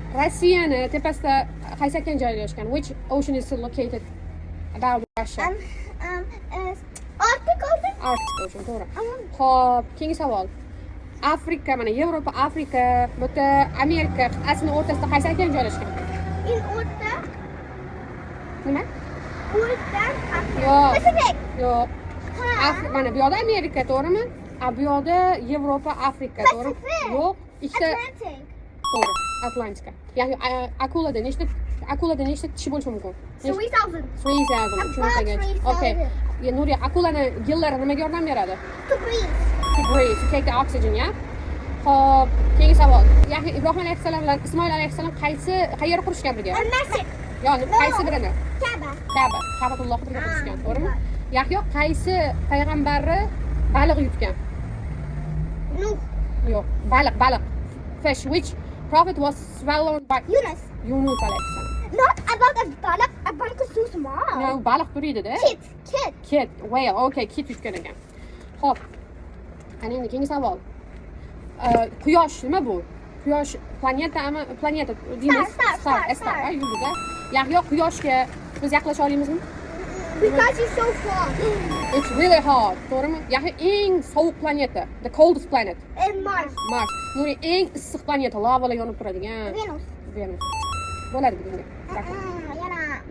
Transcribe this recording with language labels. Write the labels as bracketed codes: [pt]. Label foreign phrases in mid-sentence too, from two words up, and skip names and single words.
[uz] Rossiyani tepasida qaysi okean joylashgan? [en] Which ocean is located about Russia? Arctic Ocean. Arctic Ocean, [uz] to'g'ri. Xo'p, keyingi savol. Afrika, mana Yevropa, Afrika, bu yerda Amerika qit'asining o'rtasida qaysi okean joylashgan? In o'rta. Nima? O'rta. Yo'q. Pacific. Yo'q. Ha. Mana bu yoqda Amerika, to'g'rimi? Bu yoqda Yevropa, Afrika, to'g'ri? Pacific. Yo'q. Ikkita Atlantic. to'g'ri. Atlantika. Ya'ni akulada nechta tishi bo'lishi mumkin? 3000. 3000. Tushunarli. 3000. Okay. Nuriya, akulani gillari nimaga yordam beradi? [en] To breathe. To breathe, to take the oxygen, [uz] ya? Xo'p, keyingi savol. Ya'ni Ibrohim alayhissalom bilan Ismoil alayhissalom qayerda qurishgan birga? [en] A masjid. [uz] Ya'ni qaysi birini? Kaaba. Ka'batullohni birga qurishgan, to'g'rimi? Yahyo qaysi payg'ambarni baliq yutgan? Nuh. Yo'q, baliq. [en] Fish, which prophet was swallowed by [uz] Yunus. Yunus alayhissalom. [en] Not about a balık. A balık is too small. No, [uz] baliq turiydi-da. Kit. Whale. Okay, kit yutgan ekan. Xo'p. Ana endi keyingi savol. Quyosh nima bu? Quyosh planeta deymiz. Star, yulduz. Yahyo quyoshga biz yaqinlasha olamizmi? [en] Because it's so far. It's really hard, [uz] to'g'rimi? Yahyo eng sovuq planeta, [en] the coldest planet. And Mars. Mars. [uz] Nuri eng issiq planeta, lavalar yonib turadigan. Venus. Venus. Bo'ladi bugunga. Rahmat.